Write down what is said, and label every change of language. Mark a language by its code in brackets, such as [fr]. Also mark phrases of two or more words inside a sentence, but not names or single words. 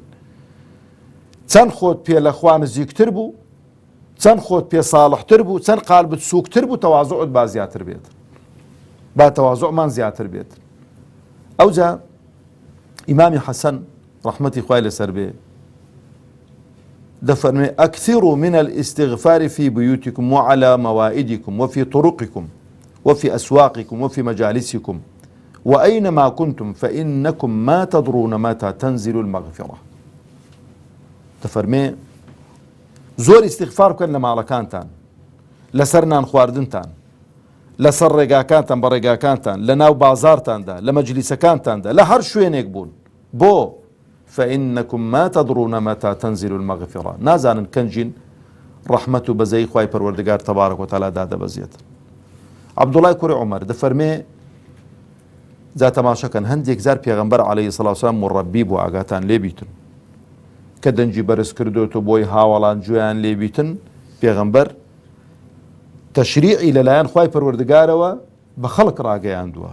[ckb] چەند خۆت پێ لە خوا نزیکتر بوو، چەند خۆت پێ ساڵحتر بوو، چەند قالبت سووکتر بوو، تەواضوعت با زیاتر بێت، با تەواضوعمان زیاتر بێت. ئەوجا ئیمامی حەسەن ڕەحمەتی خوای لەسەر بێ دەفەرمێ [ar] ئەکثروا من الاستغفار في بيوتكم وعلى موائدكم وفي طرقكم وفي أسواقكم وفي مجالسكم وأينما كنتم فإنكم ما تدرون متى تنزل المغفرة. [ckb] دەفەرمێ زۆر استغفار بکەن لە ماڵەکانتان، لەسەر نان خواردنتان، لەسەر ڕێگاکانتان بە ڕێگاکانتان، لە ناو بازارتاندا، لە مەجلیسەکانتاندا، لە هەر شوێنێک بوون. [ar] بۆ فإنكم ما تدرون متى تنزل المغفرة. [ckb] نازانن کەنجین ڕەحمەت و بەزەی خوای پەروەردگار [ar] تەبارەک وتەعالا [ckb] دادەبەزێت. عەبدوڵای کوڕی عومەر دەفەرمێ جا تەماشەکەن هەندێک جار پێغەمبەر [ar] عەلەیهی سەڵات وسەلام [ckb] مڕەبی بوو ئاگاتان لێبیتن کە دەنجی بەرز کردوتە بۆی هاوڵان گوێیان لێبیتن، پێغەمبەر تەشریعی لەلایەن خوای پەروەردگارەوە بە خەڵک ڕاگەیاندووە.